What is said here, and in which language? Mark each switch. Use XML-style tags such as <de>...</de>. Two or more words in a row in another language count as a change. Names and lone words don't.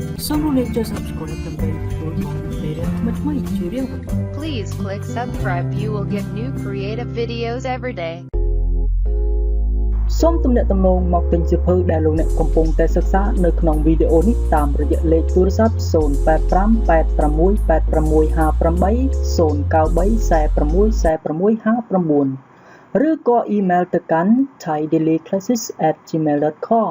<km>សូមរំលឹកចុច Subscribe ដើម្បីទទួលបានមេរៀនថ្មីៗជារៀងរាល់ថ្ងៃ</km> <en>Please click subscribe. You will get new creative videos every day.</en> <km>សូមទំនាក់ទំនងមកទិញសៀវភៅដែលលោកអ្នកកំពុងតែសិក្សានៅក្នុងវីដេអូនេះតាមរយៈលេខទូរស័ព្ទ 085868658 ឬក៏អ៊ីមែលទៅកាន់ thaidailyclasses@gmail.com</km>